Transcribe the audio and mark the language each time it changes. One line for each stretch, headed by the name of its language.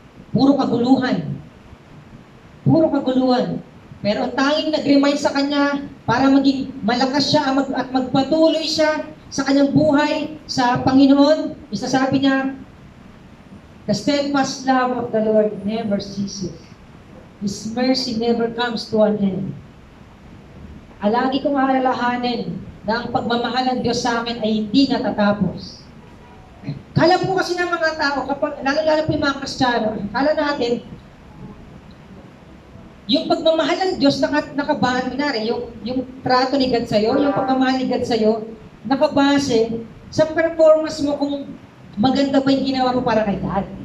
Filipino: Puro kaguluhan. Puro kaguluhan. Pero ang tanging nag-remind sa kanya para maging malakas siya at magpatuloy siya sa kanyang buhay sa Panginoon, isasabi niya,
English: the steadfast love of the Lord never ceases. His mercy never comes to an end.
Filipino: Alagi kong alalahanin na ang pagmamahal ng Diyos sa akin ay hindi natatapos. Kala po kasi ng mga tao, lalo po yung mga Kristiyano, kala natin, yung pagmamahal ng Diyos nakabaan, yung trato ni God sa'yo, yung pagmamahal ni God sa'yo, nakabase sa performance mo kung maganda ba yung ginawa mo para kay God.